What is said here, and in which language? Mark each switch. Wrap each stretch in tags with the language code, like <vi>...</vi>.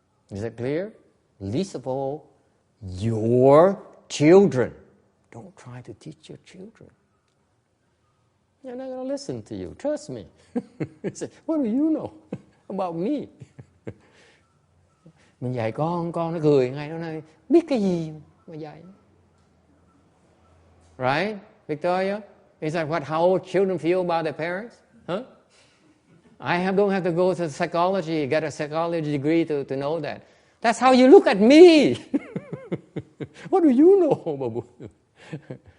<en>Is that clear? Least of all, your children. Don't try to teach your children. They're not going to listen to you. Trust me. Say, what do you know about me?</en> <vi>Mình dạy con nó cười ngay, nó nói biết cái gì mà dạy.</vi> <en>Right, Victoria? Is that how old children feel about their parents? Huh? Don't have to go to psychology, get a psychology degree to know that. That's how you look at me. What do you know about Buddhism?</en>